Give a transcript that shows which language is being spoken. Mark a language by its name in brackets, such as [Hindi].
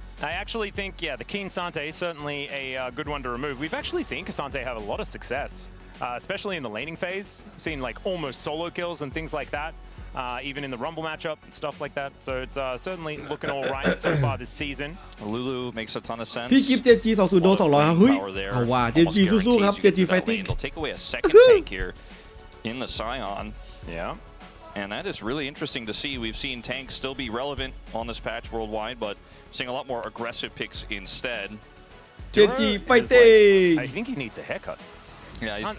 [English] I actually think, yeah, the Keen Sante is certainly a good one to remove. We've actually seen Cassante have a lot of success, especially in the laning phase. Seen like almost solo kills and things like that, even in the Rumble matchup and stuff like that. So it's certainly looking all right so far this season. Lulu makes a ton of sense. [Thai] พี่กิฟต์ GENG 20โดน200ครับเฮ้ยเอาว่า GENG สู้ๆครับ GENG Fighting [English] They'll take away a second tank here in the Scion. Yeah. And that is really interesting to see. We've seen tanks still be relevant on this patch worldwide, but seeing a lot more aggressive picks instead. GENG Duro is Fighting like, I think he needs a haircut. Yeah,